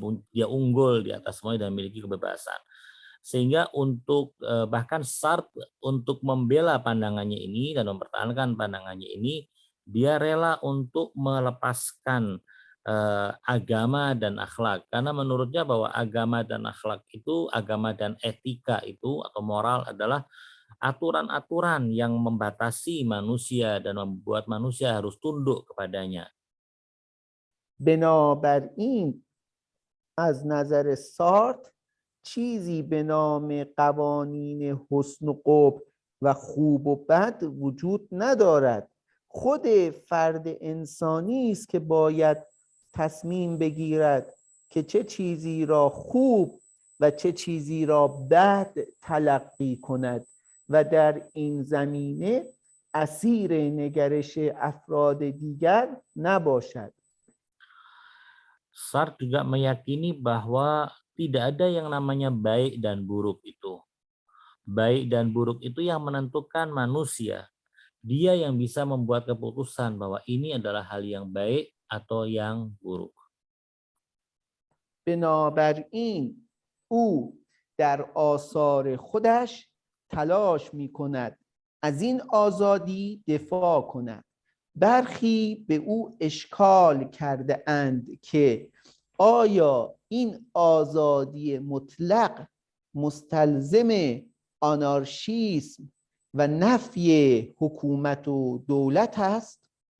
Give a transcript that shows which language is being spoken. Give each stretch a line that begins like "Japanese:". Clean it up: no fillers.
Indonesian: Dia unggul di atas semuanya dan memiliki kebebasan. Sehingga untuk bahkan Sartre untuk membela pandangannya ini dan mempertahankan pandangannya ini, dia rela untuk melepaskan agama dan akhlak, karena menurutnya bahwa agama dan akhlak itu, agama dan etika itu atau moral adalah aturan-aturan yang membatasi manusia dan membuat manusia harus tunduk kepadanya.
Persian: بنابراین از نظر سارتر چیزی به نام قوانین حسن و قبح و خوب و بد وجود ندارد. خود فرد انسانی است که باید تصمیم بگیرد که چه چیزی را خوب و چه چیزی را بد تلقی کند و در این زمینه اسیر نگرش افراد دیگر نباشد.
Indonesian: Sartre juga meyakini bahwa tidak ada yang namanya baik dan buruk itu. Baik dan buruk itu yang menentukan manusia. Dia yang bisa membuat keputusan bahwa ini adalah hal yang baik atau yang buruk.
Persian: بنابراین او در آثار خودش تلاش می کند از این آزادی دفاع کند. برخی به او اشکال کرده اند که آیا این آزادی مطلق مستلزم آنارشیسم و نفی حکومت و دولت است؟